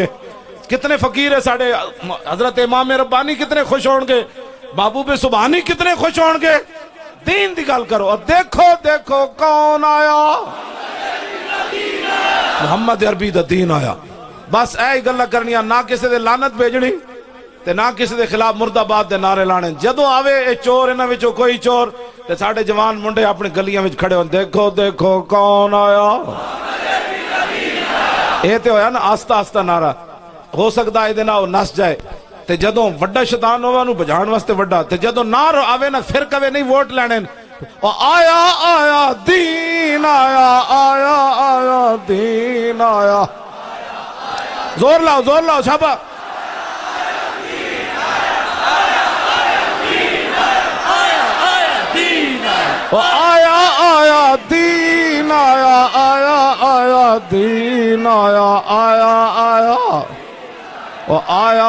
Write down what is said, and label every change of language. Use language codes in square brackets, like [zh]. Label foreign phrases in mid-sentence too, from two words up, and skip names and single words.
[pa] کتنے فقیر ہے ساڑھے حضرت امام ربانی کتنے خوش ہونگے, بابو بے سبحانی کتنے خوش ہونگے. دین دی گل کرو. اور دیکھو دیکھو کون آیا, محمد عربی دا دین آیا. بس اے گلہ کرنی, نہ کسی دے لعنت بھیجنی تے نہ کسی دے خلاف مرد آباد دے نعرے لانے. جدو آوے اے چور انہاں وچوں کوئی چور, تے ساڑھے جوان منڈے اپنی گلیاں وچ کھڑے ہون, دیکھو دیکھو کون آیا. اے تے ہویا نا آستہ آستہ نعرہ, ہو سکتا ہے دینا وہ نس جائے. تے جدوں وڈا شیطان ہوا نو بجھان واسطے وڈا, تے جدوں نہ آوے نا پھر کبھی نہیں ووٹ لینے, آیا آیا دین آیا, آیا آیا دین آیا. زور لاؤ شابہ. آیا دین آیا آیا آیا دین آیا آیا آیا او آیا